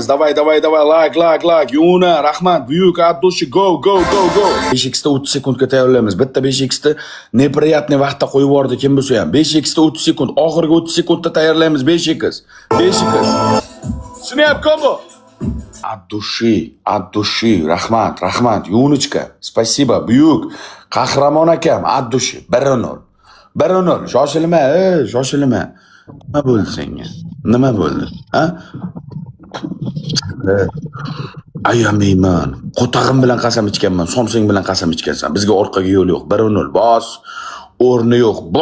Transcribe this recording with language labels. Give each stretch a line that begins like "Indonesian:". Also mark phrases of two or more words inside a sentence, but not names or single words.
Uzbek: Davay, like. Yuna, rahmat, buyuk, addushi, go. 5x'da 30 sekundga tayyorlaymiz. Bitta 5x'da неприятный vaqtda qo'yib yubordi kim bo'lsa ham. 5x'da 30 sekund, oxirgi 30 sekundda tayyorlaymiz 5x. Snap combo.
Russian: От души,
Uzbek: rahmat, Yunichka, спасибо, buyuk, qahramon akam,
Russian: от души, 1-0.
Uzbek: Shoshilma. Nima bo'ldi senga? Nima bo'ldi? Ha? Ayamayman. Qo'tag'im bilan qasam ichganman, somsang bilan qasam ichgansan. Bizga orqaga yo'l yo'q. 1-0. Bos.